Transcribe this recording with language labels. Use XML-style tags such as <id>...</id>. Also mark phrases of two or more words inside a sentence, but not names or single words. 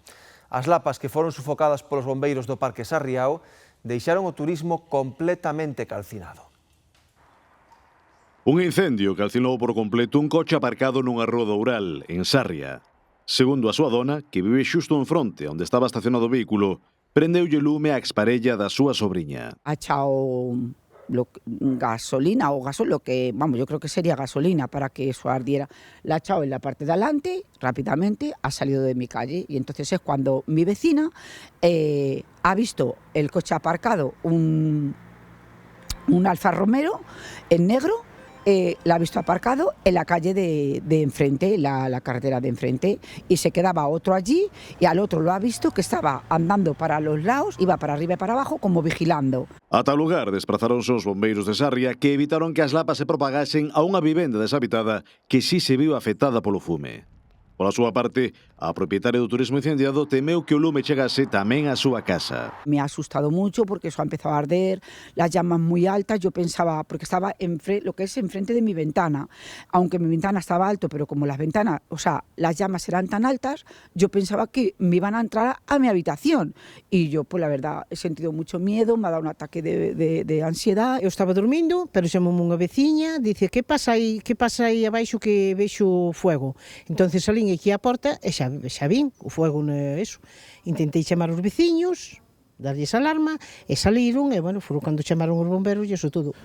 <gl>As lapas que foron sufocadas polos bombeiros do Parque Sarriao deixaron o turismo completamente calcinado. Un incendio calcinou por completo un coche aparcado nunha rúa do Ural, en Sarria. Segundo a súa dona, que vive xusto en fronte onde estaba estacionado o vehículo, prendeulle lume a exparella da súa sobriña.</gl> <es>Ha echado gasolina o gasol, lo que, vamos, yo creo que sería gasolina para que eso ardiera. La ha echado en la parte de adelante, rápidamente, ha salido de mi calle y entonces es cuando mi vecina ha visto el coche aparcado, un Alfa Romero en negro, la ha visto aparcado en la calle de enfrente, la carretera de enfrente, y se quedaba otro allí y al otro lo ha visto que estaba andando para los lados, iba para arriba y para abajo como vigilando.</es> <gl>A tal lugar desprazaronse os bombeiros de Sarria que evitaron que as lapas se propagasen a unha vivenda deshabitada que sí se viu afectada polo fume. Pola súa parte, a propietaria do turismo incendiado temeu que o lume chegase tamén á súa casa.</gl> <es>Me ha asustado mucho porque eso ha empezado a arder, las llamas muy altas. Yo pensaba, porque estaba lo que es enfrente de mi ventana, aunque mi ventana estaba alto, pero como las ventanas, o sea, las llamas eran tan altas, yo pensaba que me iban a entrar a mi habitación. Y yo, pues la verdad, he sentido mucho miedo, me ha dado un ataque de ansiedad.</es> <gl>Eu estaba dormindo, pero chamoume unha veciña, dice, que pasa aí abaixo que vexo fuego? Entonces salín aquí á porta e xa vin o fuego eso. Intentei chamar os veciños, darlles alarma, e saliron, e, bueno, foron cando chamaron os bomberos e iso todo.</gl>